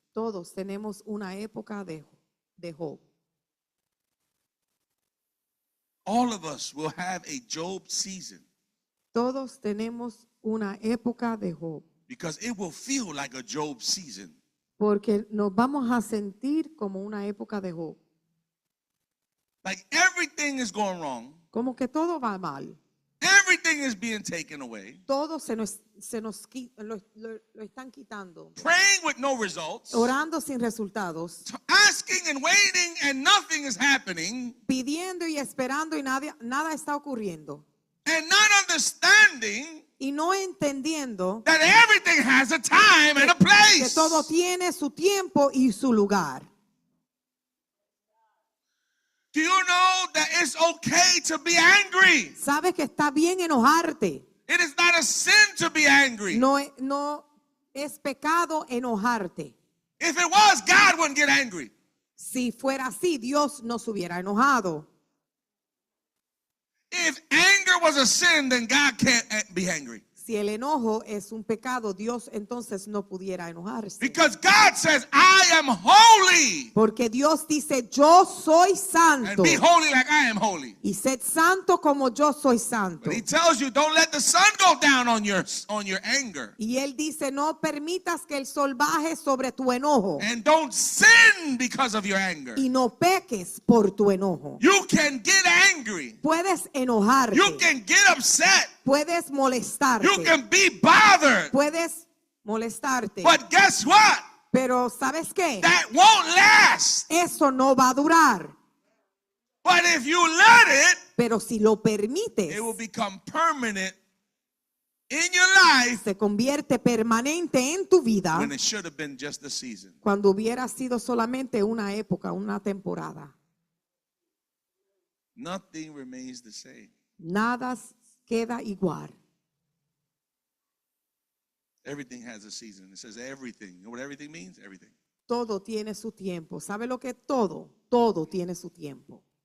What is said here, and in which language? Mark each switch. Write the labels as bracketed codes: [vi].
[es] Todos tenemos una época de Job. [en] All of us will have a Job season [es] Todos tenemos una época de Job. [en] because it will feel like a Job season. [es] Porque nos vamos a sentir como una época de Job. [en] Like everything is going wrong. [es] Como que todo va mal. [en] Everything is being taken away. [es] Todo lo están quitando. [en] Praying with no results. [es] Orando sin resultados. [en] Asking and waiting and nothing is happening. [es] Pidiendo y esperando y nada está ocurriendo. [en] And not understanding [es] Y no entendiendo [en] that everything has a time and a [es] que [en] place. [es] todo tiene su tiempo y su lugar. [en] Do you know that it's okay to be angry? [es] ¿Sabes que está bien enojarte? [en] It is not a sin to be angry. [es] No es pecado enojarte. [en] If it was, God wouldn't get angry. [es] Si fuera así, Dios no se hubiera enojado. [en] If anger was a sin, then God can't be angry. [es] Si el enojo es un pecado, Dios entonces no pudiera enojarse. [en] Because God says, I am holy. [es] Porque Dios dice, yo soy [en] And [es] santo. [en] be holy like I am holy. [es] Y sed santo como yo soy santo. [en] But he tells you, don't let the sun go down on your anger. [es] Y él dice, no permitas que el sol baje sobre tu enojo. [en] And don't sin because of your anger. [es] Y no peques por tu enojo. [en] You can get angry. [es] Puedes enojarte. [en] You can get upset. [es] Puedes molestarte. [en] You can be bothered. [es] Puedes molestarte. [en] But guess what? [es] Pero ¿sabes qué? [en] That won't last. [es] Eso no va a durar. [en] But if you let it, [es] Pero si lo permites, [en] it will become permanent in your life [es] se convierte permanente en tu vida [en] when it should have been just a season. [es] cuando hubiera sido solamente una época, una temporada. [en] Nothing remains the same. [es] Nada queda igual. [en] Everything has a season. It says everything. You know what everything means? Everything. [es] Todo tiene su tiempo. ¿Sabe lo que es todo? Todo tiene su tiempo.